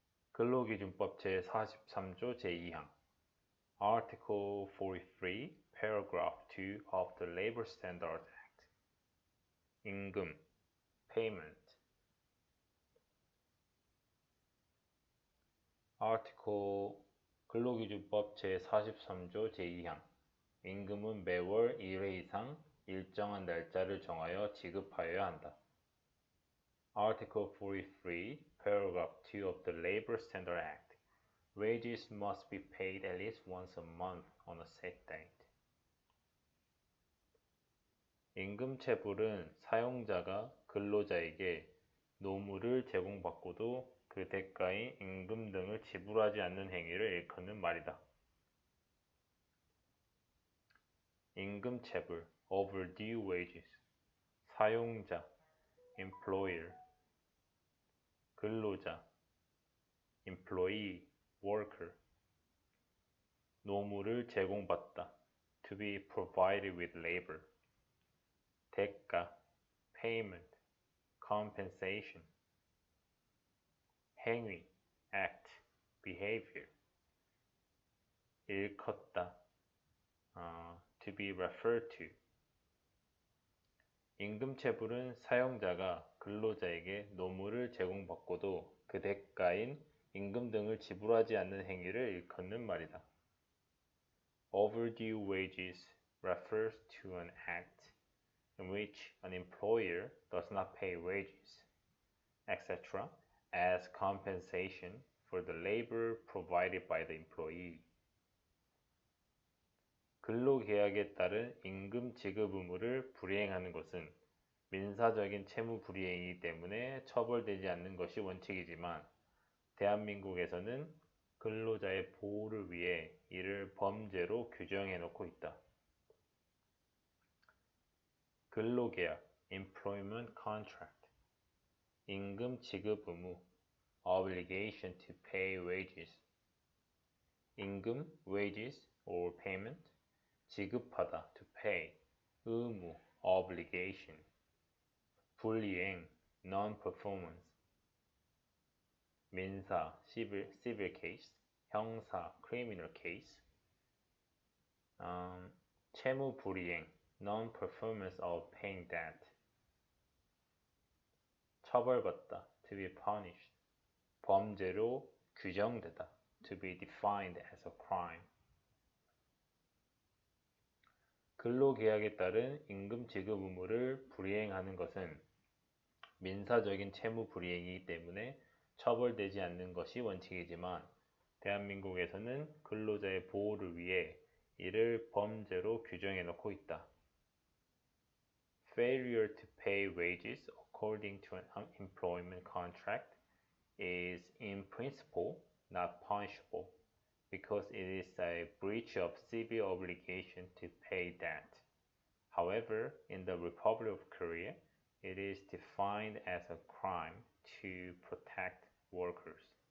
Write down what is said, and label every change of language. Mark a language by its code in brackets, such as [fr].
[ko] 근로기준법 제43조 제2항 [en] Article 43, Paragraph 2 of the Labor Standards Act [ko] 임금, [en] payment Article [ko] 근로기준법 제43조 제2항 임금은 매월 1회 이상 일정한 날짜를 정하여 지급하여야 한다. [en] Article 43, Paragraph 2 of the Labor Standard Act Wages must be paid at least once a month on a set date. [ko] 임금체불은 사용자가 근로자에게 노무를 제공받고도 그 대가인 임금 등을 지불하지 않는 행위를 일컫는 말이다. [en] 임금체불, overdue wages, 사용자, employer, 근로자, employee, worker, [ko] 노무를 제공받다, [en] to be provided with labor, 대가, payment, compensation, 행위, act, behavior, 일컫다, to be referred to. [ko] 임금체불은 사용자가 근로자에게 노무를 제공받고도 그 대가인 임금 등을 지불하지 않는 행위를 일컫는 말이다. [en] Overdue wages refers to an act in which an employer does not pay wages, etc., as compensation for the labor provided by the employee. [ko] 근로계약에 따른 임금 지급 의무를 불이행하는 것은 민사적인 채무 불이행이기 때문에 처벌되지 않는 것이 원칙이지만 대한민국에서는 근로자의 보호를 위해 이를 범죄로 규정해 놓고 있다. [en] 근로계약, employment contract, [ko] 임금 지급 의무, [en] obligation to pay wages, 임금, wages or payment, 지급하다, to pay, 의무, obligation, 불이행, non-performance, 민사, civil case, 형사, criminal case, [ko] 채무 불이행, [en] non-performance of paying debt, 처벌받다, to be punished, [ko] 범죄로 규정되다, [en] to be defined as a crime. [ko] 근로계약에 따른 임금 지급 의무를 불이행하는 것은 민사적인 채무 불이행이기 때문에 처벌되지 않는 것이 원칙이지만 대한민국에서는 근로자의 보호를 위해 이를 범죄로 규정해 놓고 있다. [en] Failure to pay wages according to an employment contract is in principle not punishable because it is a breach of civil obligation to pay debt. However, in the Republic of Korea, it is defined as a crime to protect workers.